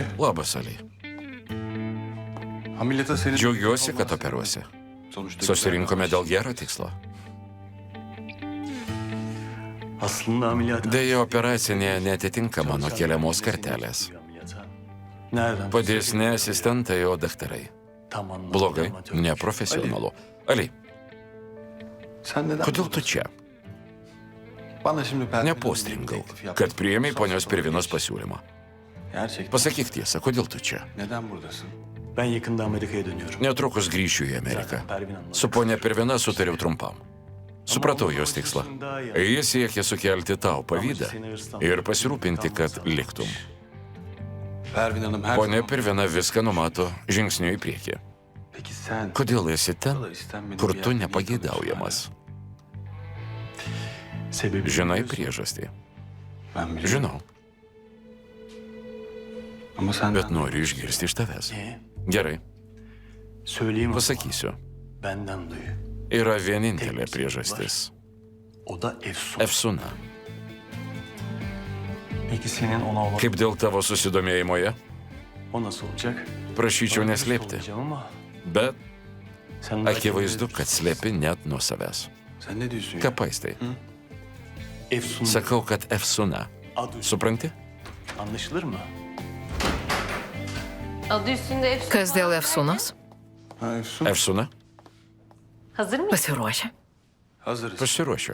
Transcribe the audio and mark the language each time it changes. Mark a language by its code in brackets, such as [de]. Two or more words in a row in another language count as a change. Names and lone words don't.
[lt] Labas, Ali. [tr] ameliyata seni... [lt] Džiaugiuosi, kad operuosi. [tr] Sonuçta [lt] Susirinkome dėl gero tikslo. [tr] Aslında ameliyat... [lt] Deja, operacinė netitinka mano keliamos kartelės. [tr] Nereden? [lt] Padės ne asistentai, o daktarai. [tr] Tam anladım. [lt] Blogai, [tr] Ama çok- [lt] neprofesionalu. Ali, [tr] Sen neden [lt] kodėl tu čia? [tr] bana şimdi [lt] Nepostringau, kad priėmei ponios Pervinos pasiūlymą. [tr] Gerçekten. [lt] Pasakyk tiesą, kodėl tu čia? [tr] Neden buradasın? Ben yakında Amerika'ya dönüyorum. [lt] Netrukus grįšiu į Ameriką. [tr] Pervin anladı. [lt] Su ponia Pervina sutariau trumpam. Supratau jos tikslą. Jis siekia sukelti tau pavydą ir pasirūpinti, kad liktum. [tr] Pervin Hanım her [lt] Ponia [tr] zaman... [lt] Pervina viską numato žingsniu į priekį. [tr] Peki sen... [lt] Kodėl esi ten, [tr] kadar istenmediğin [lt] kur [tr] bir [lt] tu [tr] yerde niye [lt] nepageidaujamas? [tr] Sebebi [lt] Žinai [tr] biliyorsun. [lt] priežastį. [tr] Ben biliyorum. [lt] Žinau, [tr] Ama sen... [lt] bet noriu išgirsti iš tavęs. [tr] Ne? [lt] Gerai, [tr] Söyleyeyim ama [lt] pasakysiu. [tr] benden duyu. [lt] Yra vienintelė priežastis. [tr] O da Efsun. [lt] Efsuna. [tr] Peki senin ona olan... [lt] Kaip dėl tavo susidomėjimo ja? [tr] O nasıl olacak? [lt] Prašyčiau [tr] Bana [lt] neslėpti. [tr] olacağım ama [lt] Bet [tr] sen belki [lt] akivaizdu, [tr] öyle [lt] kad slepi net nuo savęs. [tr] Sen ne diyorsun ya? [lt] Ką paistai? [tr] Efsun [lt] Sakau, kad Efsuna. [tr] adı [lt] Supranti? [tr] anlaşılır mı? Adı üstünde Efsun [lt] Kas dėl [tr] var. [lt] Efsunos? [tr] Ha Efsun. [lt] Efsuna? [tr] Hazır mıyız? [lt] Pasiruošę. [tr] Hazırız. [lt] Pasiruošiu.